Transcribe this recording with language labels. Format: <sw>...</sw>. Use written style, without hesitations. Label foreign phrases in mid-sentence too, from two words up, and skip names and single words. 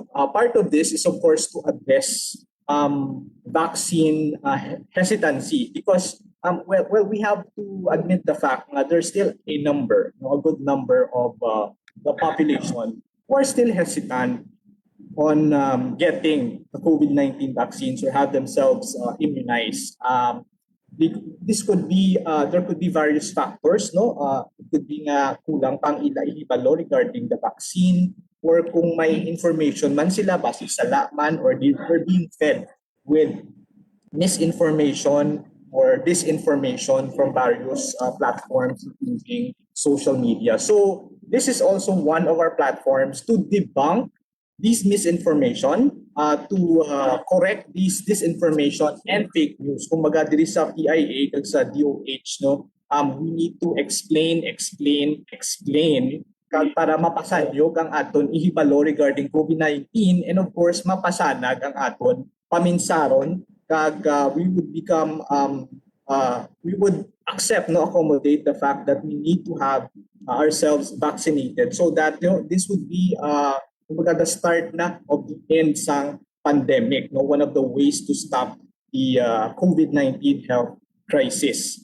<en>Part of this is, of course, to address vaccine hesitancy because we have to admit the fact that there's still a good number of the population who are still hesitant on getting the COVID-19 vaccines or have themselves immunized. This could be, there could be various factors, no? It could be</en> <hil>nga kulang pang ihibalo</hil> <en>regarding the vaccine, or</en> <hil>kung may information man sila base sa laman,</hil> <en>or they're being fed with misinformation or disinformation from various platforms, including social media. So this is also one of our platforms to debunk this misinformation, to correct this disinformation and fake news.</en> <hil>Kumbaga diri sa PIA kag sa DOH, no,</hil> <en>we need to explain</en> <hil>kag para mapasayog ang aton ihibalo regarding COVID-19,</hil> <en>and of course</en> <hil>mapasanag ang aton paminsaron kag</hil> <en>we would accept, no, accommodate the fact that we need to have ourselves vaccinated, so that this would be the start na of the end sang pandemic, no, one of the ways to stop the COVID-19 health crisis.</en>